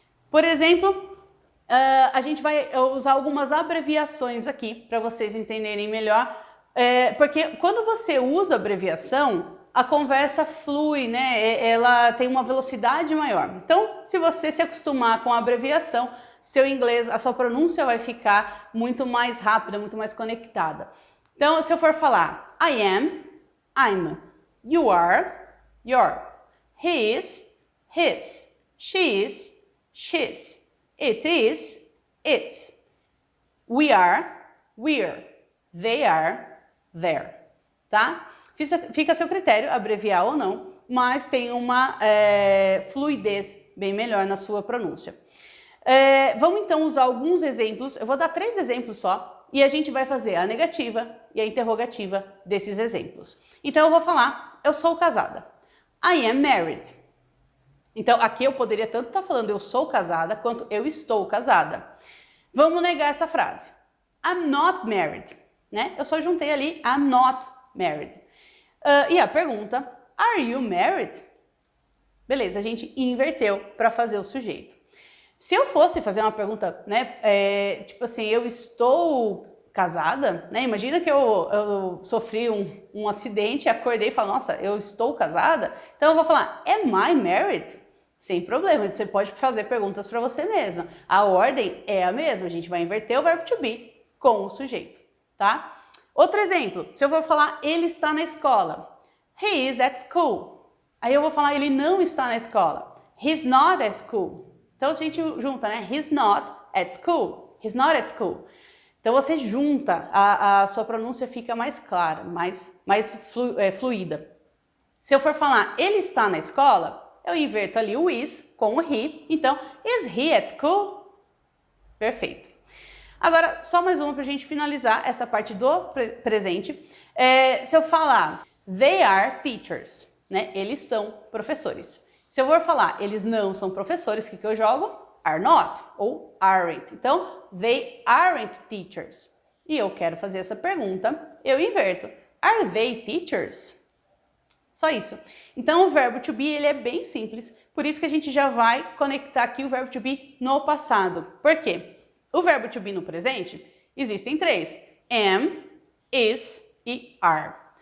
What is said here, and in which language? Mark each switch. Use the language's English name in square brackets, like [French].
[Portuguese] Por exemplo, a gente vai usar algumas abreviações aqui para vocês entenderem melhor, porque quando você usa abreviação, a conversa flui, né? Ela tem uma velocidade maior. Então, se você se acostumar com a abreviação, seu inglês, a sua pronúncia vai ficar muito mais rápida, muito mais conectada. Então, se eu for falar [English] I am, I'm, you are, you're, he is, his, she is, she's, it is, it's, we are, we're, they are, they're, tá? [Portuguese] Fica a seu critério abreviar ou não, mas tem uma fluidez bem melhor na sua pronúncia. Vamos então usar alguns exemplos, eu vou dar 3 exemplos só, e a gente vai fazer a negativa e a interrogativa desses exemplos. Então eu vou falar, eu sou casada. [English] I am married. [Portuguese] Então aqui eu poderia tanto estar falando eu sou casada, quanto eu estou casada. Vamos negar essa frase. [English] I'm not married. [Portuguese] Né? Eu só juntei ali [English] I'm not married. [Portuguese] E a pergunta, [English] are you married? [Portuguese] Beleza, a gente inverteu para fazer o sujeito. Se eu fosse fazer uma pergunta, né, tipo assim, eu estou casada, né? Imagina que eu sofri um acidente, acordei e falo, nossa, eu estou casada? Então eu vou falar, [English] am I married? [Portuguese] Sem problema, você pode fazer perguntas para você mesma. A ordem é a mesma, a gente vai inverter o verbo to be com o sujeito, tá? Outro exemplo, se eu for falar ele está na escola, [English] he is at school. [Portuguese] Aí eu vou falar ele não está na escola, [English] he's not at school. [Portuguese] Então a gente junta, né? [English] He's not at school, [Portuguese] he's not at school. Então você junta, a sua pronúncia fica mais clara, mais fluida. Se eu for falar ele está na escola, eu inverto ali o is com o he. [English] Então, is he at school? Perfeito. [Portuguese] Agora, só mais uma para a gente finalizar essa parte do presente. Se eu falar [English] they are teachers, [Portuguese] né? Eles são professores. Se eu for falar eles não são professores, o que eu jogo? [English] Are not ou aren't. Então, they aren't teachers. [Portuguese] E eu quero fazer essa pergunta, eu inverto. [English] Are they teachers? [Portuguese] Só isso. Então, o verbo to be ele é bem simples, por isso que a gente já vai conectar aqui o verbo to be no passado. Por quê? O verbo to be no presente, existem três. Am, is e are.